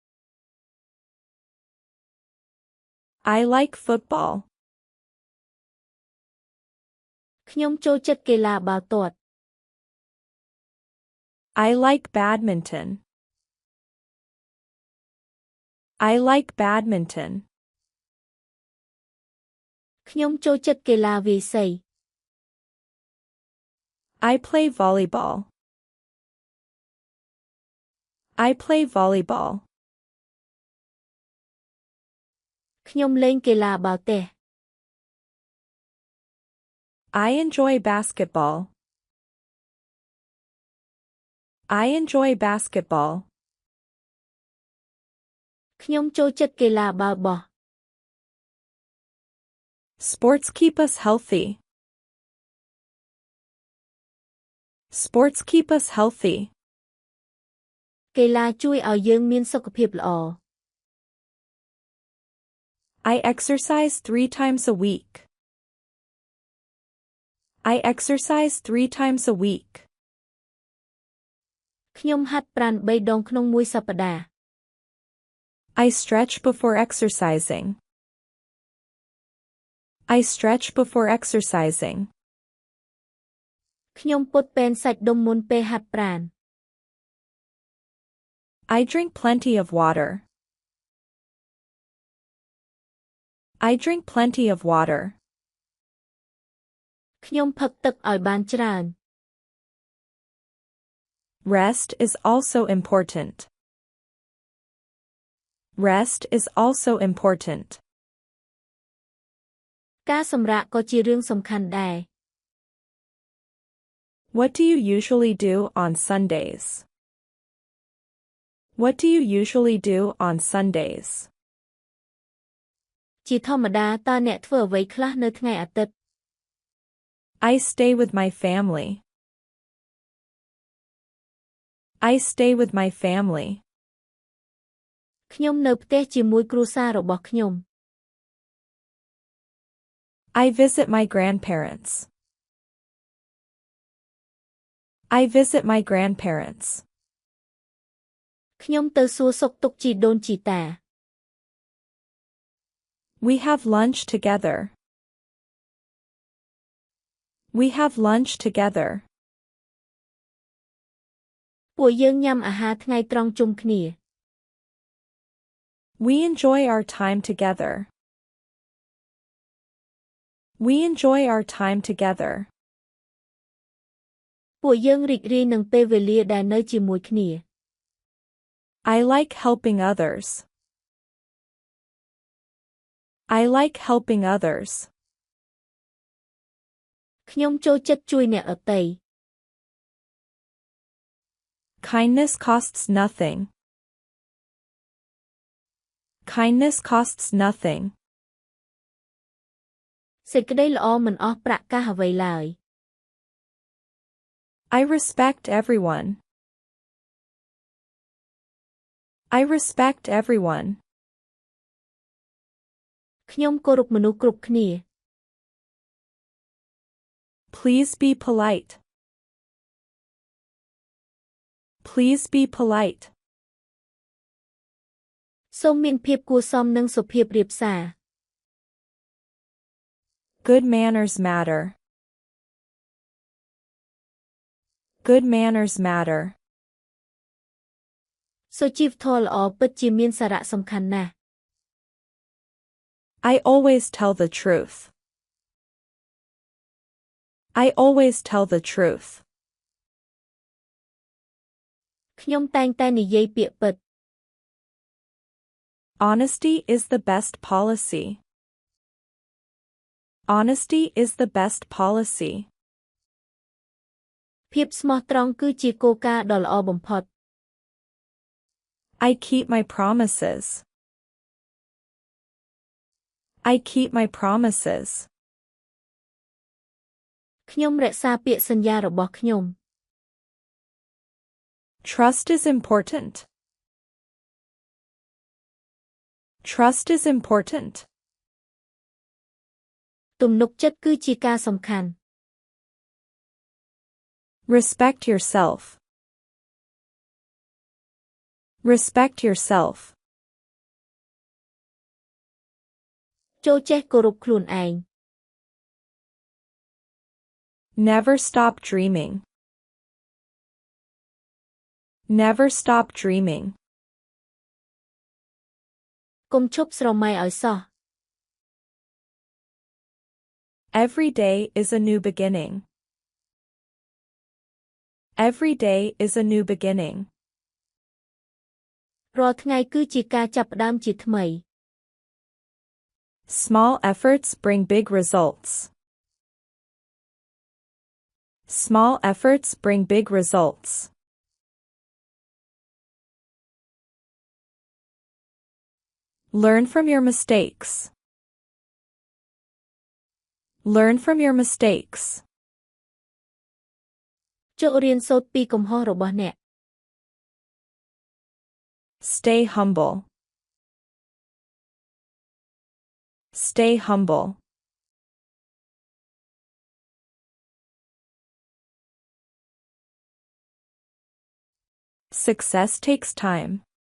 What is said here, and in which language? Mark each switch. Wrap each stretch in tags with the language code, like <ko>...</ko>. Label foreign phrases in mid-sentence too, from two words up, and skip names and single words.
<en>I like football.</en> <km>ខ្ញុំចូលចិត្តកីឡាបាល់ទាត់</km> <en>I like badminton. I like badminton.</en> <km>ខ្ញុំចូលចិត្តកីឡាវាយសី</km> <en>I play volleyball. I play volleyball.</en> <km>ខ្ញុំលេងកីឡាបាល់ទះ</km> <en>I enjoy basketball. I enjoy basketball.</en> <km>ខ្ញុំចូលចិត្តកីឡាបាល់បោះ</km> <en>Sports keep us healthy. Sports keep us healthy.</en> <km>កីឡាជួយឲ្យយើងមានសុខភាពល្អ</km> <en>I exercise 3 times a week. I exercise 3 times a week.</en> <km>ខ្ញុំហាត់ប្រាណ3ដងក្នុងមួយសប្តាហ៍</km> <en>I stretch before exercising. I stretch before exercising.</en> <km>ខ្ញុំពត់ពែនសាច់ដុំមុនពេលហាត់ប្រាណ</km> <en>I drink plenty of water. I drink plenty of water.</en> <km>ខ្ញុំផឹកទឹកឲ្យបានច្រើន</km> <en>Rest is also important. Rest is also important.</en> <km>ការសម្រាកក៏ជារឿងសំខាន់ដែរ</km> <en>What do you usually do on Sundays? What do you usually do on Sundays?</en> <km>ជាធម្មតាតើអ្នកធ្វើអ្វីខ្លះនៅថ្ងៃអាទិត្យ</km> <en>I stay with my family. I stay with my family.</en> <km>ខ្ញុំនៅផ្ទះជាមួយគ្រួសាររបស់ខ្ញុំ</km> <en>I visit my grandparents. I visit my grandparents.</en> <km>ខ្ញុំទៅសួរសុខទុក្ខជីដូនជីតា</km> <en>We have lunch together. We have lunch together.</en> <km>ពួកយើងញ៉ាំអាហារថ្ងៃត្រង់ជុំគ្នា</km> <en>We enjoy our time together. We enjoy our time together.</en> <km>ពួកយើងរីករាយនឹងពេលវេលាដែលនៅជាមួយគ្នា</km> <en>I like helping others. I like helping others.</en> <km>ខ្ញុំចូលចិត្តជួយអ្នកដទៃ</km> <en>Kindness costs nothing. Kindness costs nothing.</en> <km>សេចក្តីល្អមិនអស់ប្រាក់កាសអ្វីឡើយ</km> <en>I respect everyone. I respect everyone.</en> <km>ខ្ញុំគោរពមនុស្សគ្រប់គ្នា</km> <en>Please be polite. Please be polite.</en> <km>សូមមានភាពគួរសមនិងសុភាពរាបសារ</km> <en>Good manners matter. Good manners matter.</en> <km>សុជីវធម៌ល្អពិតជាមានសារៈសំខាន់ណាស់</km> <en>I always tell the truth. I always tell the truth.</en> <km>ខ្ញុំតែងតែនិយាយពាក្យពិត</km> <en>Honesty is the best policy. Honesty is the best policy.</en> <km>ភាពស្មោះត្រង់គឺជាគោលការណ៍ដ៏ល្អបំផុត</km> <en>I keep my promises. I keep my promises.</en> <km>ខ្ញុំរក្សាពាក្យសន្យារបស់ខ្ញុំ</km> <en>Trust is important. Trust is important.</en> <km>ទំនុកចិត្តគឺជាការសំខាន់</km> <en>Respect yourself. Respect yourself.</en> <km>ចូលចេះគោរពខ្លួនឯង</km> <en>Never stop dreaming. Never stop dreaming.</en> <km>កុំឈប់ស្រមៃឲ្យសោះ</km> <en>Every day is a new beginning. Every day is a new beginning.</en> <km>រាល់ថ្ងៃគឺជាការចាប់ផ្ដើមជាថ្មី</km> <en>Small efforts bring big results. Small efforts bring big results. Learn from your mistakes. Learn from your mistakes.</en> <km>ចូលរៀនសូត្រពីកំហុសរបស់អ្នក</km> <en>Stay humble. Stay humble. Success takes time.</en>